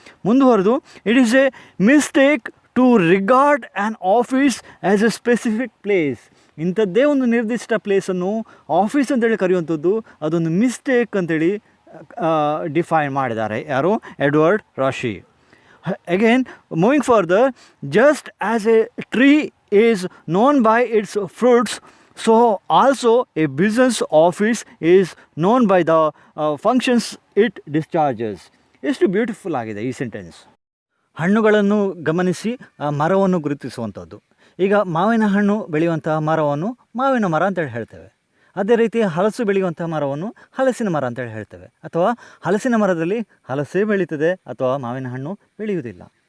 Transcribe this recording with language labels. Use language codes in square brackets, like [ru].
[kn] ಮುಂದುವರೆದು, [en] It is a mistake to regard an office as a specific place. [kn] ಇಂಥದ್ದೇ ಒಂದು ನಿರ್ದಿಷ್ಟ ಪ್ಲೇಸನ್ನು ಆಫೀಸ್ ಅಂತೇಳಿ ಕರೆಯುವಂಥದ್ದು ಅದೊಂದು ಮಿಸ್ಟೇಕ್ ಅಂತೇಳಿ ಡಿಫೈನ್ ಮಾಡಿದ್ದಾರೆ ಯಾರು, ಎಡ್ವರ್ಡ್ ರಾಶಿ. [en] Again, moving further, just as a tree is known by its fruits, so also a business office is known by the functions it discharges. [kn] ಎಷ್ಟು ಬ್ಯೂಟಿಫುಲ್ ಆಗಿದೆ ಈ ಸೆಂಟೆನ್ಸ್. ಹಣ್ಣುಗಳನ್ನು ಗಮನಿಸಿ ಮರವನ್ನು ಗುರುತಿಸುವಂಥದ್ದು. ಈಗ ಮಾವಿನ ಹಣ್ಣು ಬೆಳೆಯುವಂತಹ ಮರವನ್ನು ಮಾವಿನ ಮರ ಅಂತೇಳಿ ಹೇಳ್ತೇವೆ. ಅದೇ ರೀತಿ ಹಲಸು ಬೆಳೆಯುವಂಥ ಮರವನ್ನು ಹಲಸಿನ ಮರ ಅಂತೇಳಿ ಹೇಳ್ತೇವೆ. ಅಥವಾ ಹಲಸಿನ ಮರದಲ್ಲಿ ಹಲಸೇ ಬೆಳೀತದೆ ಅಥವಾ ಮಾವಿನ ಹಣ್ಣು ಬೆಳೆಯುವುದಿಲ್ಲ.